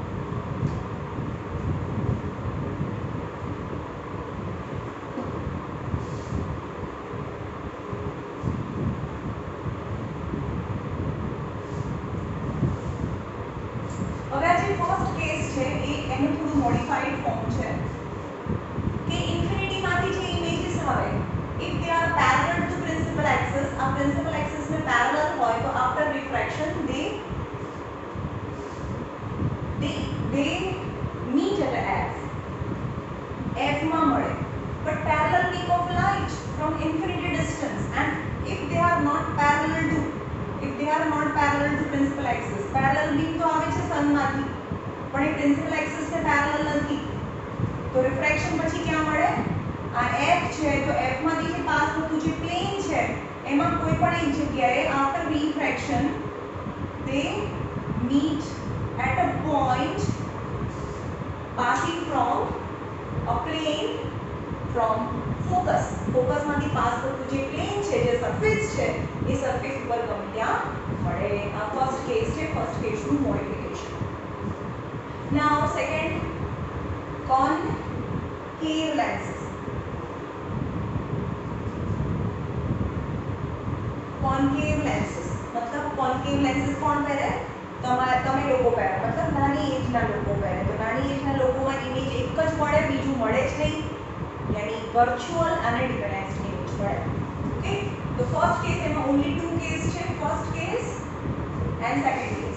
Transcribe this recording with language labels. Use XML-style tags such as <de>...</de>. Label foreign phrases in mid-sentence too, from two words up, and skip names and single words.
<gu>હવે આ જે</gu> <en>first case</en> <gu>છે એ એનું થોડું</gu> <en>modified form</en> <gu>છે કે ઇન્ફિનિટીમાંથી જે ઇમેજીસ આવે,</gu> <en>if they are parallel to principal axis,</en> <gu>આ principal axis ને parallel હોય તો</gu> <en>after refraction they meet at f.</en> <gu>f માં મળે.</gu> <en>but parallel beam of light from infinity distance, and if they are not parallel to principal axis, parallel beam</en> <gu>તો આવે છે sun માંથી, પણ એ principal axis ને parallel નથી, તો refraction પછી ક્યાં મળે? આ f છે તો f માંથી જે પાસ થતું જે પ્લેન છે એમાં કોઈ પણ એક જગ્યાએ</gu> <en>after refraction they meet at a point passing from a plane from focus.</en> <gu>ફોકસ માંથી પાસ થતું જે પ્લેન છે, જે સરફેસ છે, એ સરફેસ ઉપર ગમે ત્યાં મળે. આ</gu> <en>first case</en> <gu>છે, ફર્સ્ટ કેસનું મોડિફિકેશન.</gu> <en>now second, concave lenses. concave lenses मतलब concave lenses</en> <gu>કોણ પહેરે? તમે લોકો પહેરે, મતલબ નાની એજના લોકો પહેરે. તો નાની એજના લોકોમાં ઇમેજ એક જ મળે, બીજું મળે જ નહીં, यानी વર્ચ્યુઅલ અને ડિફરન્સ ઇમેજ મળે. ઓકે, તો</gu> <en>first case</en> <gu>એમાં</gu> <en>only two case</en> <gu>છે,</gu> <en>first case and second case.</en>